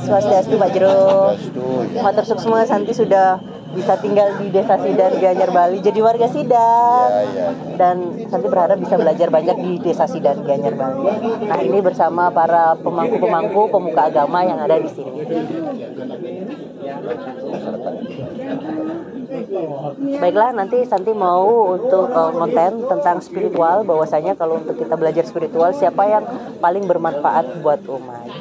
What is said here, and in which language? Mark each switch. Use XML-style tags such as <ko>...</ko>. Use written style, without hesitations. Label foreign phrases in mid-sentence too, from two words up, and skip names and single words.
<id>Swastiastu Pak Jero.</id> <ban>Matur suksma,</ban> <id>Santi sudah bisa tinggal di Desa Sidan, Gianyar, Bali, jadi warga Sidan. Dan Santi berharap bisa belajar banyak di Desa Sidan, Gianyar, Bali. Nah, ini bersama para pemangku-pemangku, pemuka agama yang ada di sini. Baiklah, nanti Santi mau untuk konten tentang spiritual, bahwasanya kalau untuk kita belajar spiritual, siapa yang paling bermanfaat buat umat.</id>